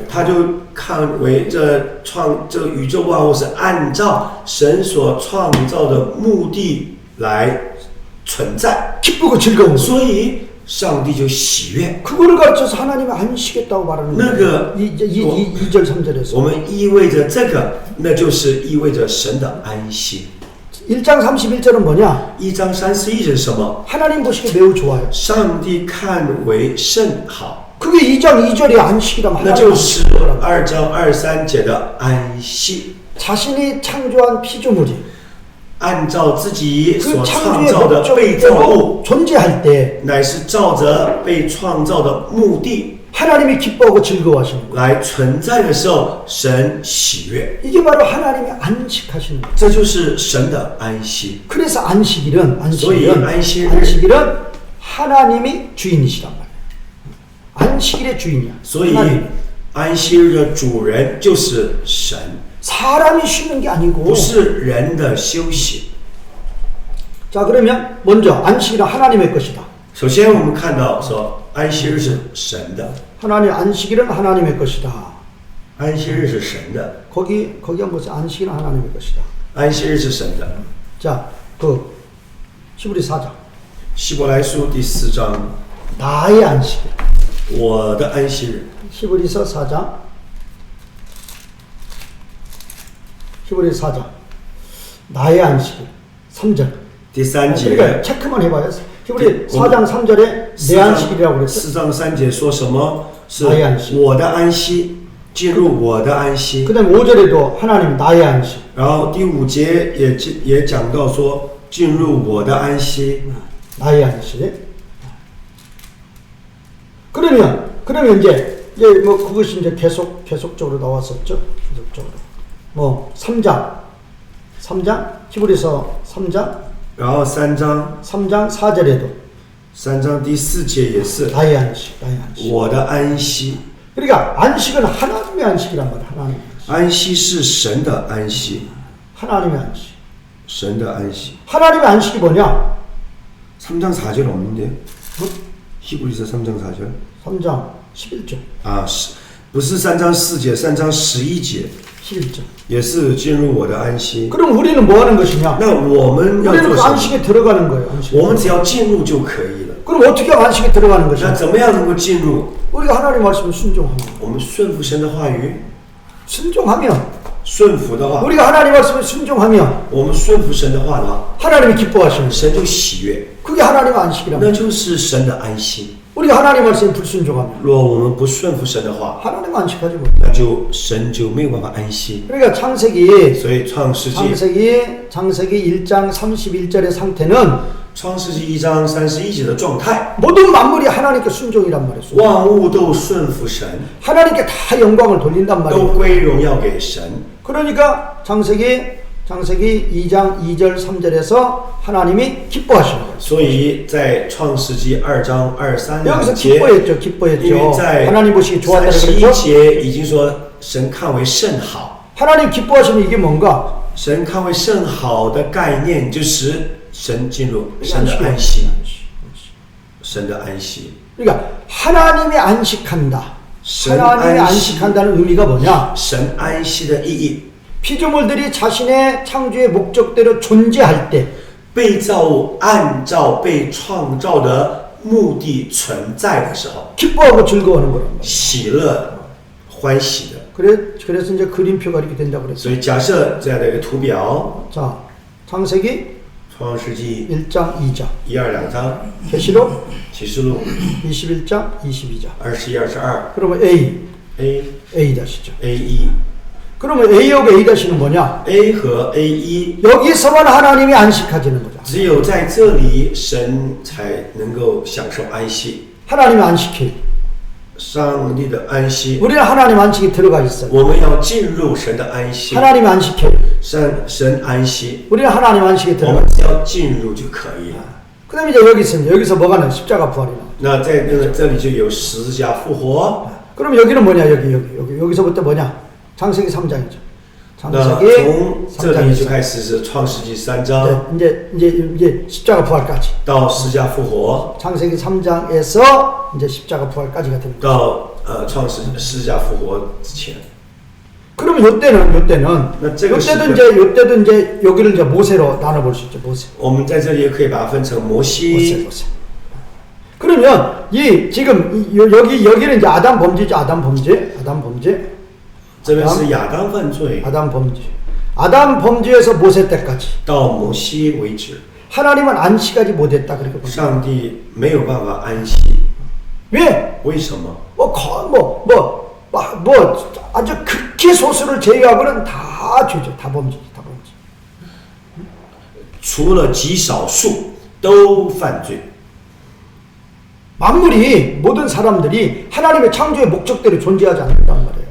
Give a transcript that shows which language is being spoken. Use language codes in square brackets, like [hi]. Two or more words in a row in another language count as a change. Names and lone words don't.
[zh] 他就看为这宇宙万物是按照神所创造的目的来存在， [ko] 기쁘고 즐거운 거예요. [zh] 所以上帝就喜悦。 [ko] 그거를 가르쳐서 하나님이 안쉬겠다고 말하는 거예요. 그거- 2절 3절에서 [zh] 我们意味着这个，那就是意味着神的安息。 [ko] 1장 31절은 뭐냐? [zh] 1 章31节是什么？ [ko] 하나님 보시기에 매우 좋아요. [zh] 上帝看为甚好， [ko] 그게 2장 2절이 안식이라면 [zh] 那 [ko] 하나님 [zh] 就是 [ko] 안식이라고. [zh] 2章23节的安息。 [ko] 자신이 창조한 피조물이 [zh] 按照自己 [ko] 그 [zh] 所创 [ko] 창조의 [zh] 造的被造物， [ko] 목적대로 존재할 때 [zh] 乃是照着被创造的目的 [ko] 하나님이 기뻐하고 즐거워하시는 거예요. [zh] 来存在的时候，神喜悦， [ko] 이게 바로 하나님이 안식하시는 거예요. [zh] 这就是神的安息。 [ko] 그래서 안식일은 소위 안식일. 안식일은 하나님이 주인이시란 말이에요. 안식일의 주인이야. [zh] 所以 [ko] 하나님. [zh] 安息日的主人就是神， [ko] 사람이 쉬는 게 아니고. [zh] 不是人的休息。 [ko] 자, 그러면 먼저 안식일은 하나님의 것이다. [zh] 首先，我们看到说安息日是神的， [ko] 하나님 안식일은 하나님의 것이다. [zh] 安息日是神的， [ko] 거기 한번 보세요. 안식일은 하나님의 것이다. [zh] 安息日是神的。 [ko] 자, 그 히브리 4장. [zh] 希伯来书第4章， [ko] 나의 안식일. [zh] 我的安息日。 [ko] 히브리서 4장. 히브리 4장. 나의 안식일. 3절. [zh] 第3 [ko] 그러니까 [zh] 节， [ko] 체크만 해봐요. 히브리 4장 3절에 내 안식일이라고 그랬죠. [zh] 4 章3节说什么？是 [ko] 나의 안식. [zh] 我的安息，进入我的安息。 [ko] 그 다음에 5절에도 하나님 나의 안식. [zh] 然后第5节也讲到说进入我的安息。 [ko] 나의 안식. 그러면 이제 뭐 그것이 이제 계속적으로 나왔었죠. 계속적으로. 뭐 3장 히브리서 3장 [zh] 然后3章 [ko] 4절에도 [zh] 3章第4节也是 [ko] 나의 안식. [zh] 我的安息。 [ko] 그러니까 안식은 하나님의 안식이란 말이야. 하나님의 안식. [zh] 安息是神的安息， [ko] 하나님의 안식. [zh] 神的安息。 [ko] 하나님의 안식이 뭐냐? 3장 4절 없는데? 히브리서 3장 4절? 3장 11절. [zh] 啊，不是3章4节，3章11节 [ko] 11절. [zh] 也是进入我的安息。 [ko] 그럼 우리는 뭐 하는 것이냐? [zh] 那我们要 [ko] 우리는 [zh] 做 [ko] 그 [zh] 什么？ [ko] 안식에 들어가는 거예요. 안식. [zh] 我们只要进入就可以了。 [ko] 그럼 어떻게 하면 안식에 들어가는 [zh] 那 [ko] 것이냐? [zh] 怎么样能够进入？ [ko] 우리가 하나님 말씀을 순종하면. [zh] 我们顺服神的话语， [ko] 순종하면 [zh] 顺服的话， [ko] 우리가 하나님 말씀을 순종하면 [zh] 我们顺服神的话的话， [ko] 하나님이 기뻐하시는 거예요. [zh] 神就喜悦， [ko] 그게 하나님의 안식이란 [zh] 那 [ko] 말이에요. [zh] 就是神的安息。 [ko] 우리가 하나님 말씀에 불순종하면 [zh] 若我们不顺服神的话， [ko] 하나님 안식하지 못해. [zh] 那就神就没有办法安息。 [ko] 그러니까 창세기 [zh] 所以创世纪 [ko] 1장 31절의 상태는 [zh] 创世纪1章31节的状态， [ko] 모든 만물이 하나님께 순종이란 말이에요. [zh] 万物都顺服神， [ko] 하나님께 다 영광을 돌린단 [zh] 都 [ko] 말이에요. [zh] 归荣耀给神。 [ko] 그러니까 창세기 2장 2절 3절에서 하나님이 기뻐하시는 거예요. [zh] 所以在创世纪2章23 [ko] 여기서 [zh] 节， [ko] 기뻐했죠. [zh] 因为在 [ko] 하나님 보시기 좋았다고 [zh] 31 [ko] 그랬죠. [zh] 节已经说神看为甚好。 [ko] 하나님 기뻐하시는 이게 뭔가? [zh] 神看为甚好的概念就是神进入神的安息，神神的安息。 [ko] 그러니까 하나님이 안식한다. [zh] 神 [ko] 하나님이 [zh] 安息， [ko] 안식한다는 의미가 뭐냐? [zh] 神安息的意义， [ko] 피조물들이 자신의 창조의 목적대로 존재할 때 [zh] 被造物按照被创造的目的存在的时候， [ko] 기뻐하고 즐거워하는 거란 말이에요. [zh] 喜乐、欢喜的。 [ko] 그래서 이제 그림표가 이렇게 된다고 그랬어요. [zh] 所以假设这样的一个图表， [ko] 자, 창세기 [zh] 创世纪 [ko] 1장 2장, [zh] 1、2章， [ko] 계시록 [zh] 启示录 [ko] 21장 22장. [zh] 21、22 그러면 A, A [ko] A-죠. [zh] A1 [ko] 그러면 A하고 A-는 뭐냐? [zh] A 和 A1， [ko] 여기서만 하나님이 안식하지는 거죠. 只有在这里神才能够享受安息， 하나님이 안식해. [zh] 上帝的安息。 [ko] 우리는 하나님 안식에 들어가 있어요. [zh] 我们要进入神的安息， [ko] 하나님이 안식해. [zh] 神安息， [ko] 우리는 하나님 안식에 [zh] 我 [ko] 들어가 [zh] 们 [ko] 있어요. [zh] 只要进入就可以了。 [ko] 그 다음에 이제 여기 있습니다. 여기서 뭐가 나요? 십자가 부활이 나와요. [zh] 那在这里就有十字架复活。 [ko] 그럼 여기는 뭐냐? 여기서부터 뭐냐? 창세기 3장이죠. [zh] 那 [ko] 창세기 [zh] 从这里就 [ko] 3장에서 [zh] 开始是创世纪3章 [ko] 이제 십자가 부활까지. 到十字架复活， 창세기 3장에서 이제 십자가 부활까지가 됩니다. [zh] 到十字架复活之前。 [ko] 그러면 요때는 [zh] 나 这个 [ko] 요때도 이제 여기를 이제 모세로 나눠볼 수 있죠. 모세. [zh] 我们在这里也可以把它分成摩西。 [ko] 모세. 그러면 지금 여기는 이제 아담 범죄죠. 아담 범죄. [zh] 这边是亚当犯罪， [ko] 아담 범죄. 아담 범죄에서 모세 때까지 [zh] 到摩西为止， [ko] 하나님은 안식하지 못했다 그렇게 봅니다. [zh] 上帝没有办法安息。 [ko] 왜? [zh] 为什么？ [ko] 아주 극히 소수를 제외하고는 다 죄죠. 다 범죄죠. 다 범죄. [zh] 除了极少数都犯罪。 [ko] 만물이 모든 사람들이 하나님의 창조의 목적대로 존재하지 않는단 말이에요.